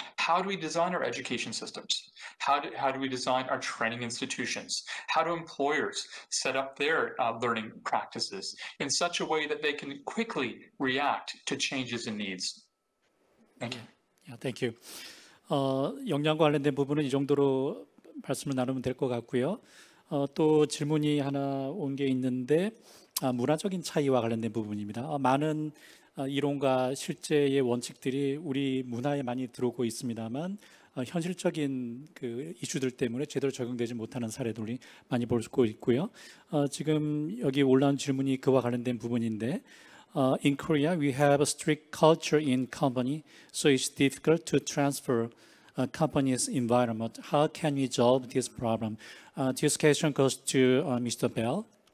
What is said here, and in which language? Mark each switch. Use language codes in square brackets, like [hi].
[en] How do we design our education systems? How do we design our training institutions? How do employers set up their learning practices in such a way that they can quickly react to changes in needs? Thank you. Yeah, thank you. [ko] 역량과 관련된 부분은 이 정도로 말씀을 나누면 될 것 같고요. 또 질문이 하나 온 게 있는데 문화적인 차이와 관련된 부분입니다. 많은 이론과 실제의 원칙들이 우리 문화에 많이 들어오고 있습니다만 현실적인 그 이슈들 때문에 제대로 적용되지 못하는 사례들이 많이 볼 수 있고요. 지금 여기 올라온 질문이 그와 관련된 부분인데 [en] In Korea, we have a strict culture in company, so it's difficult to transfer company's environment. How can we solve this problem? This question goes to Mr. Bell.